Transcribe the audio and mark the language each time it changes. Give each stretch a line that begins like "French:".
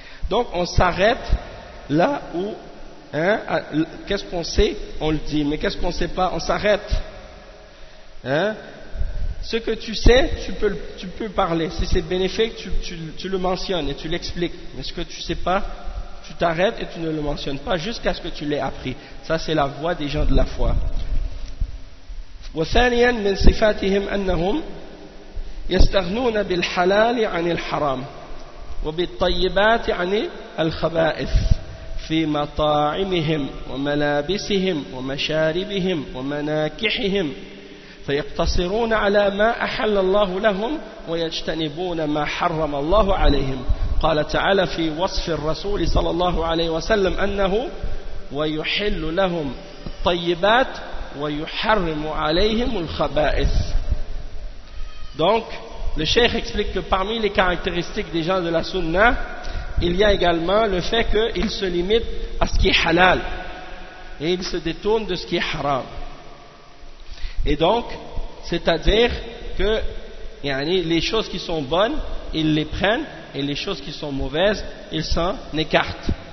French: Donc on s'arrête là où, hein, qu'est-ce qu'on sait, on le dit, mais qu'est-ce qu'on ne sait pas, on s'arrête. Hein? Ce que tu sais, tu peux parler, si c'est bénéfique, tu le mentionnes et tu l'expliques, mais ce que tu ne sais pas, tu t'arrêtes et tu ne le mentionnes pas jusqu'à ce que tu l'aies appris. Ça c'est la voie des gens de la foi.
Arabic: وثانيا من صفاتهم أنهم يستغنون بالحلال عن الحرام وبالطيبات عن الخبائث في مطاعمهم وملابسهم ومشاربهم ومناكحهم فيقتصرون على ما أحل الله لهم ويجتنبون ما حرم الله عليهم قال تعالى في وصف الرسول صلى الله عليه وسلم أنه ويحل لهم الطيبات وَيُحَرِّمُ عَلَيْهِمُ الْخَبَائِثِ.
French: Donc, le cheikh explique que parmi les caractéristiques des gens de la sunna, il y a également le fait qu'ils se limitent à ce qui est halal et ils se détournent de ce qui est haram. Et donc, c'est-à-dire que yani, les choses qui sont bonnes, ils les prennent et les choses qui sont mauvaises, ils s'en écartent.